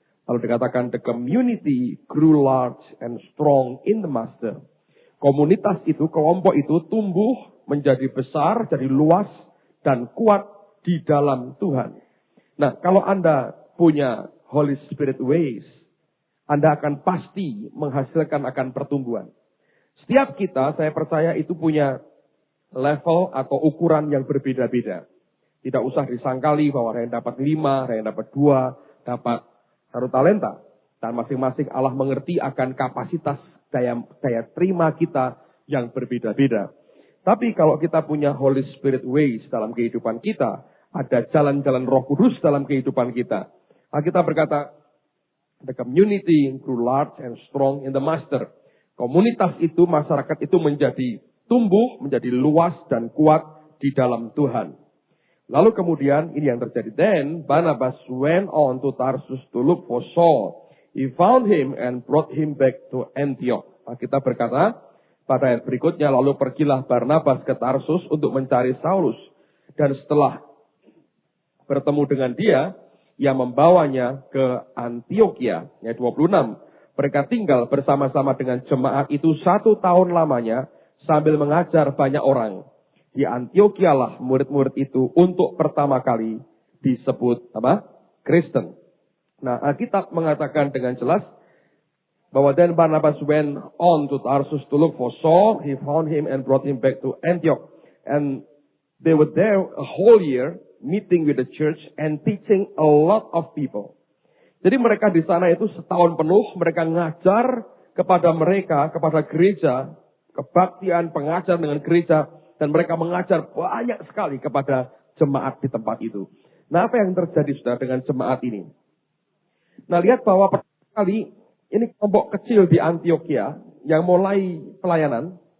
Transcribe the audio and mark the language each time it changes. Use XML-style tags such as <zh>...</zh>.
<id>Lalu dikatakan</id> <en>the community grew large and strong in the Master.</en> <id>Komunitas itu, kelompok itu tumbuh menjadi besar, jadi luas dan kuat di dalam Tuhan. Nah, kalau Anda punya Holy Spirit ways, Anda akan pasti menghasilkan akan pertumbuhan. Setiap kita, saya percaya itu punya level atau ukuran yang berbeda-beda. Tidak usah disangkali bahwa ada yang dapat 5, ada yang dapat 2, dapat 1 talenta. Dan masing-masing Allah mengerti akan kapasitas daya terima kita yang berbeda-beda. Tapi kalau kita punya Holy Spirit ways dalam kehidupan kita, ada jalan-jalan Roh Kudus dalam kehidupan kita. Kita berkata,</id> <en>the community grew large and strong in the Master.</en> <id>Komunitas itu, masyarakat itu menjadi tumbuh, menjadi luas dan kuat di dalam Tuhan. Lalu kemudian ini yang terjadi.</id> <en>Then Barnabas went on to Tarsus to look for Saul. He found him and brought him back to Antioch.</en> <id>Kita berkata pada ayat berikutnya, lalu pergilah Barnabas ke Tarsus untuk mencari Saulus. Dan setelah bertemu dengan dia, ia membawanya ke Antioquia. Ayat 26. Mereka tinggal bersama-sama dengan jemaat itu 1 tahun lamanya sambil mengajar banyak orang. Di Antioquia lah murid-murid itu untuk pertama kali disebut Kristen. Nah, Alkitab mengatakan dengan jelas bahwa</id> <en>then Barnabas went on to Tarsus to look for Saul. He found him and brought him back to Antioch. And they were there a whole year meeting with the church and teaching a lot of people.</en> <id>Jadi mereka di sana itu setahun penuh mereka ngajar kepada gereja, kebaktian, pengajar dengan gereja. Dan mereka mengajar banyak sekali kepada jemaat di tempat itu. Nah, apa yang terjadi saudara dengan jemaat ini? Nah, lihat bahwa pertama kali ini kelompok kecil di Antioquia yang mulai pelayanan.</id>